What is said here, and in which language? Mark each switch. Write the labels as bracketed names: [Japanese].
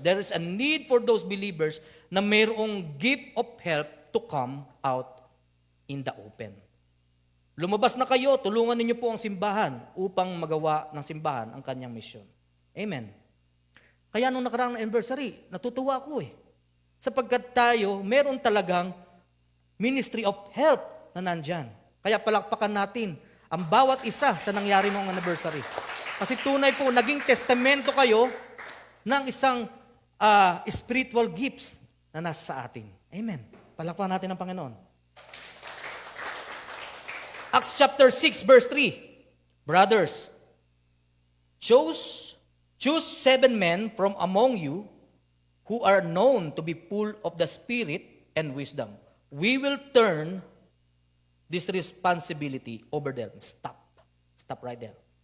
[English] There is a need for those believers [Filipino] na mayroong [English] gift of help to come out in the open. [Filipino] Lumabas na kayo, tulungan ninyo po ang simbahan upang magawa ng simbahan ang kanyang misyon. Amen. Kaya nung nakaraang anniversary, natutuwa ako sapagkat tayo, meron talagang ministry of help na nandyan. Kaya palakpakan natin ang bawat isa sa nangyari noong anniversary. Kasi tunay po, naging testamento kayo ng isang spiritual gifts na nasa sa atin. Amen. Palakpakan natin ang Panginoon. [English] Acts chapter 6, verse 3. Brothers, choose 7 men from among you who are known to be full of the Spirit and wisdom. We will turn this responsibility over them. Stop. Stop right there.